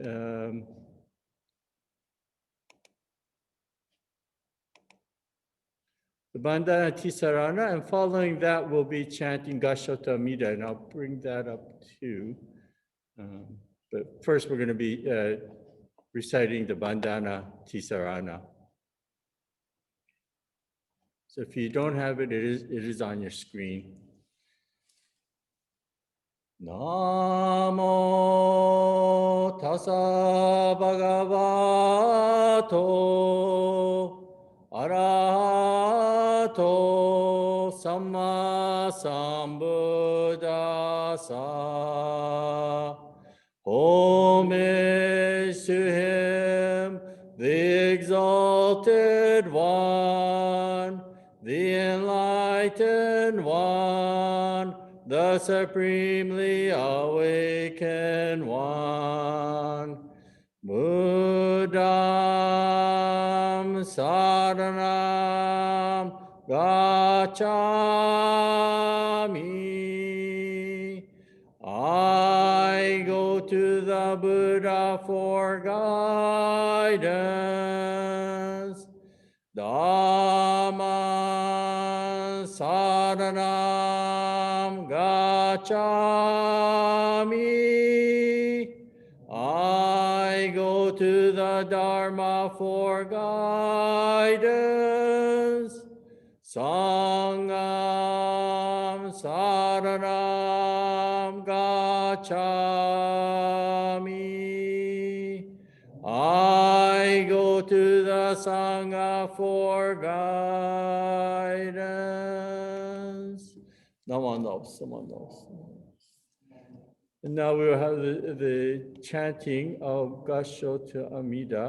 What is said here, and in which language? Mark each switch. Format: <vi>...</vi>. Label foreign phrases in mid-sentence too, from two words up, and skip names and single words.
<en>The Bandhana Tisarana, and following that, we'll be chanting Gashota Amida, and I'll bring that up too. But first, we're going to be reciting the Bandhana Tisarana. So if you don't have it, it is on your screen.</en> <pi>Namo tassa bhagavato arahato samma sambuddhassa.</pi> <en>Homage to him, the exalted one, the enlightened one, the supremely awakened one.</en> <pi>Buddham saranam gacchami.</pi> <en>I go to the Buddha for guidance.</en> <pi>Dhamma saranam gacchami.</pi> <en>I go to the Dharma for guidance.</en> <pi>Sangam saranam gacchami.</pi> <en>I go to the Sangha for guidance.</en> <pi>Namo Namo.</pi> <en>And now we will have the chanting of Gashota Amida.</en>